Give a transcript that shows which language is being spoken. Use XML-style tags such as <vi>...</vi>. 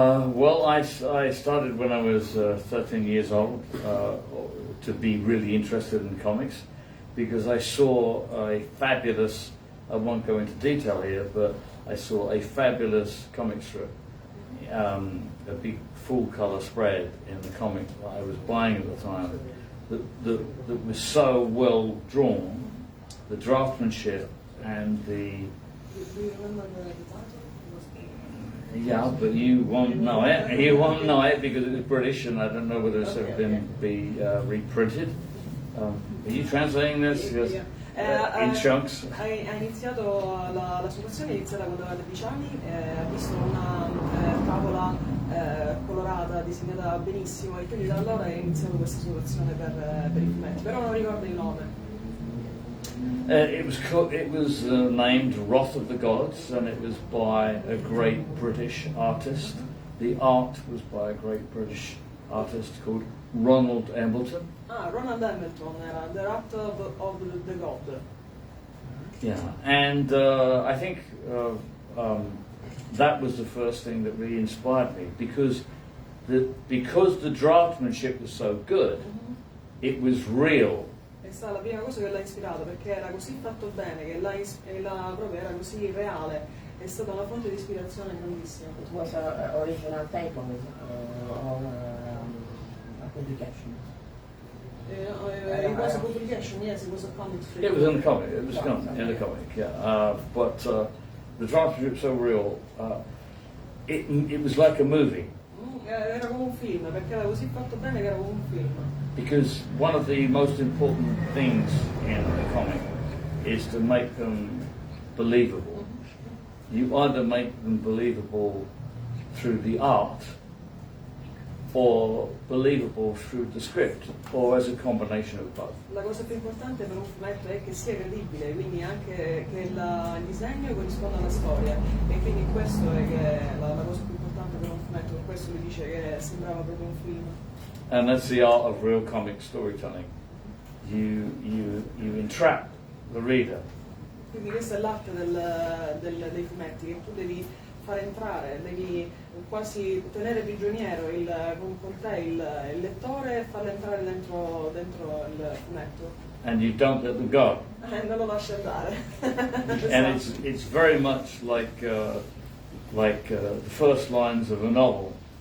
<en>Well, I started when I was 13 years old to be really interested in comics because I saw a fabulous, I won't go into detail here, but I saw a fabulous comic strip, a big full colour spread in the comic that I was buying at the time that was so well drawn, the draftsmanship and the... Do you remember the title? Yeah, but you won't know it. You won't know it because it was British, and I don't know whether it's ever been reprinted. Are you translating this? Yes. In chunks.</en> <it>Ha iniziato la sua passione è iniziata quando aveva 13 anni, ha visto una tavola colorata, disegnata benissimo, e quindi da allora è iniziato questa sua passione per i fumetti, però non ricordo il nome.</it> <en>It was named Wrath of the Gods, and it was by a great British artist. The art was by a great British artist called Ronald Embleton.</en> <it>Ah, Ronald Embleton era The Wrath of the God.</it> <en>Yeah, and I think that was the first thing that really inspired me because the draftsmanship was so good, it was real.</en> <it>È stata la prima cosa che l'ha ispirato perché era così fatto bene che proprio era così reale, è stata una fonte di ispirazione grandissima.</it> <en>It was an original title or a publication? It was a publication, yes, it was a comic strip. It was in the comic. It was in the comic, yeah. But the draftsmanship was so real. It was like a movie.</en> <it>Era come un film perché era così fatto bene che era come un film.</it> <en>Because one of the most important things in a comic is to make them believable. You either make them believable through the art or believable through the script, or as a combination of both.</en> <it>La cosa più importante per un fumetto è che sia credibile, quindi anche che il disegno corrisponda alla storia, e quindi questo è che la cosa più importante per un fumetto, per questo lui dice che sembrava proprio un film.</it> <en>And that's the art of real comic storytelling. You entrap the reader.</en> <it>Quindi questa è l'arte dei fumetti, che tu devi far entrare, devi quasi tenere prigioniero con te il lettore e farlo entrare dentro il fumetto.</it> <en>And you don't let them go.</en> <it>Non lo lasci andare.</it> <en>And it's very much like the first lines of a novel.</en>